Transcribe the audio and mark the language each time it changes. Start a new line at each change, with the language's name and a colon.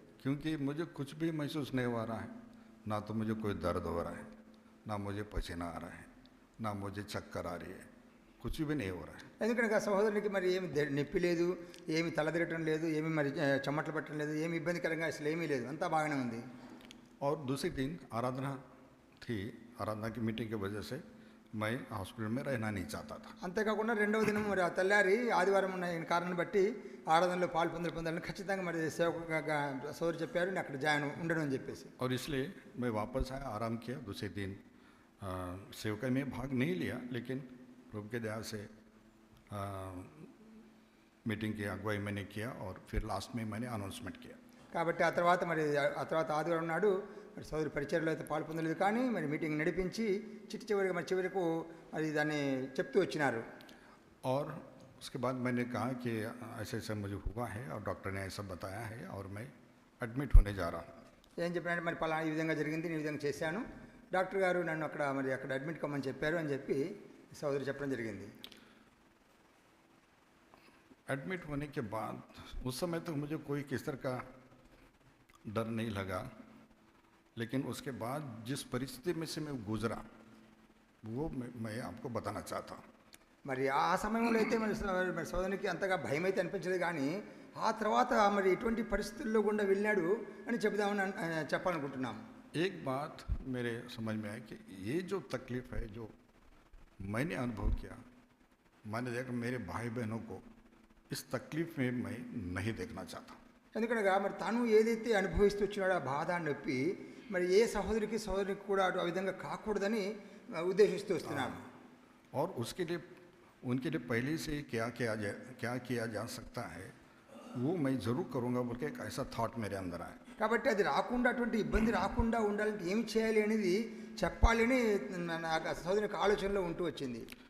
Hindi: क्योंकि मुझे कुछ भी महसूस नहीं हो रहा है, ना तो मुझे कोई दर्द हो रहा है, ना मुझे पसीना आ रहा है, ना मुझे चक्कर आ रही है, कुछ भी नहीं हो रहा है.
Telugu: ఎందుకంటే ఆ సహోదరునికి మరి ఏమి నొప్పి లేదు, ఏమి తలదిరగటం లేదు, ఏమి మరి చెమటలు పట్టడం లేదు, ఏమి ఇబ్బందికరంగా అసలు ఏమీ లేదు, అంతా బాగానే ఉంది.
Hindi: और दूसरे दिन आराधना थी, आराधना की मीटिंग की वजह से मैं हॉस्पिटल में रहना नहीं चाहता था.
Telugu: అంతేకాకుండా రెండవ దినం మరి ఆ తెల్లారి ఆదివారం ఉన్న కారణం బట్టి ఆరాధనలో పొందాలని ఖచ్చితంగా మరి సేవకుగా సోదరు చెప్పారు, నేను అక్కడ జాయిన్ ఉండడం అని చెప్పేసి.
Hindi: और इसलिए मैं वापस आया, आराम किया. दूसरे दिन सेवकाई में भाग नहीं लिया, लेकिन प्रभु के दया से मीटिंग की अगुवाई मैंने किया और फिर लास्ट में मैंने अनाउंसमेंट किया.
Telugu: కాబట్టి ఆ తర్వాత ఆదివారం నాడు మరి సోదరు పరిచర్యలో అయితే పాల్పొందలేదు, కానీ మరి మీటింగ్ నడిపించి చివరకు మరి దాన్ని చెప్తూ వచ్చినారు.
Hindi: और उसके बाद मैंने कहा कि ऐसे ऐसा मुझे हुआ है और डॉक्टर ने ऐसा बताया है और मैं एडमिट होने जा रहा हूँ.
Telugu: ఏం చెప్పినట్టు మరి పలానా ఈ విధంగా జరిగింది, ఈ విధంగా చేశాను, డాక్టర్ గారు నన్ను అక్కడ అడ్మిట్ కమ్మని చెప్పారు అని చెప్పి సోదరు చెప్పడం జరిగింది.
Hindi: एडमिट होने के बाद उस समय तक मुझे कोई किस तरह का डर नहीं लगा, लेकिन उसके बाद जिस परिस्थिति में से मैं गुजरा वो मैं आपको बताना चाहता हूँ.
Telugu: మరి ఆ సమయంలో అయితే మరి సోదరునికి అంతగా భయం అయితే అనిపించలేదు, కానీ ఆ తర్వాత మరి ఎటువంటి పరిస్థితుల్లో గుండా వెళ్ళాడు అని చెప్పాలనుకుంటున్నాం.
Hindi: एक बात मेरे समझ में आई कि ये जो तकलीफ है जो मैंने अनुभव किया, मैंने देखा मेरे भाई बहनों को इस तकलीफ में मैं नहीं देखना चाहता.
Telugu: ఎందుకనగా మరి తను ఏదైతే అనుభవిస్తూ వచ్చినాడో ఆ బాధ నొప్పి మరి ఏ సహోదరికి కూడా ఆ విధంగా కాకూడదని ఉద్దేశిస్తూ వస్తున్నాను.
Hindi: और उसके लिए उनके लिए पहले से ही क्या किया जा सकता है वो मैं ज़रूर करूँगा बोल के एक ऐसा थॉट मेरे अंदर आया.
Telugu: కాబట్టి అది రాకుండా, అటువంటి ఇబ్బంది రాకుండా ఉండాలంటే ఏం చేయాలి అనేది చెప్పాలని నాకు సహోదరునికి ఆలోచనలో ఉంటూ వచ్చింది.